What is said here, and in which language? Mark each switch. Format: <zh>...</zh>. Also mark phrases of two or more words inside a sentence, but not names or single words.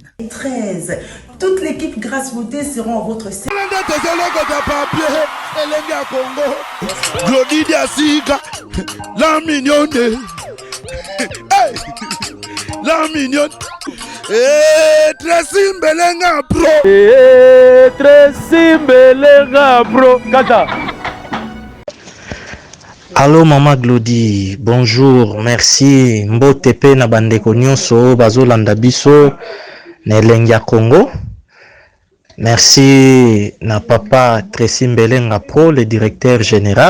<fr>13. Toute l'équipe Grâce Beauté seront en votre service. La mignonne. La mignonne. Tracy Mbelenga bro. Tracy Mbelenga bro. Kata. Allô Maman Glody, bonjour, merci.</fr> <ln>Mbotepe na bandeko nyonso bazolanda biso na elengi ya Congo.</ln> <fr>Merci na papa Tracy Mbelenga Pro, le directeur général.</fr>